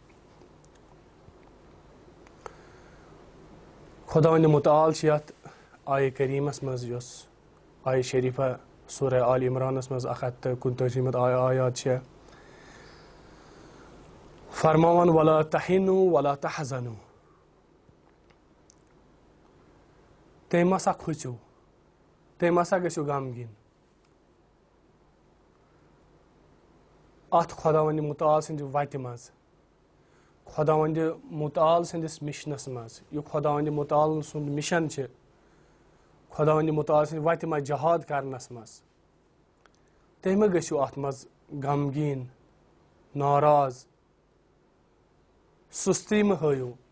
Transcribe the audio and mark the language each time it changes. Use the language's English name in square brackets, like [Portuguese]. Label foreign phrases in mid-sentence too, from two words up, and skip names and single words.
[Kashmiri] خداوند متعال چھِ آیہِ کریٖمس منٛز یۄس آیہِ شریٖفہ سورہ آل عمرانس منٛز 129 آیات چھےٚ فرماوان [Arabic] ولا تہنوا ولا تحزنوا. [Kashmiri] تُہۍ مَسا کھوٗژِو، تُہۍ مَسا گٔژھِو غمگیٖن. اَتھ خۄداوندِ مُتعال سٕنٛدِ وتہِ منٛز، خۄداوندِ مُتعال سٕنٛدِس مِشنس منٛز، یہِ خۄداوندِ مُتعال سُنٛد مِشن چھِ خۄداوندِ مُتعال سٕنٛدِ وتہِ منٛز جہاد کرنس منٛز، تُہۍ مہ گٔژھِو اتھ منٛز غمگیٖن، ناراض، سُستی مہ ہٲیِو.